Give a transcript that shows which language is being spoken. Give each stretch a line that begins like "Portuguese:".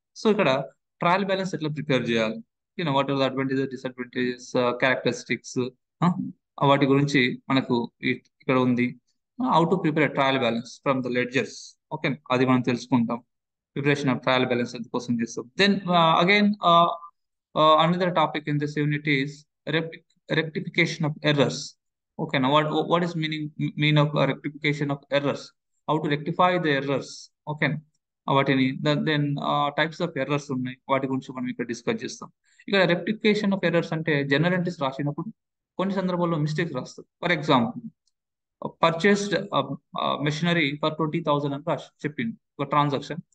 Telugu: So ఇక్కడ trial balance ఎట్లా prepare చేయాలి,
English: what are the advantages,
Telugu: disadvantages, characteristics, వాటి గురించి మనకు ఇక్కడ ఉంది.
English: how to prepare trial balance from the ledgers, okay,
Telugu: అది మనం తెలుసుకుంటాం.
English: preparation of trial balance
Telugu: కోసం చేస్తాం.
English: Then again another topic in this unit is rectification of errors. Okay, now what is mean of rectification of errors? How to rectify the errors?
Telugu: Okay, వాటిని
English: then types of errors
Telugu: ఉన్నాయి, వాటి గురించి మనం ఇక్కడ discuss చేస్తాం. ఇక్కడ rectification of errors అంటే general entries రాసినప్పుడు కొన్ని సందర్భాల్లో మిస్టేక్స్ రాస్తారు. For example purchased machinery for 20,000 అని రాసి చెప్పింది ఒక ట్రాన్సాక్షన్.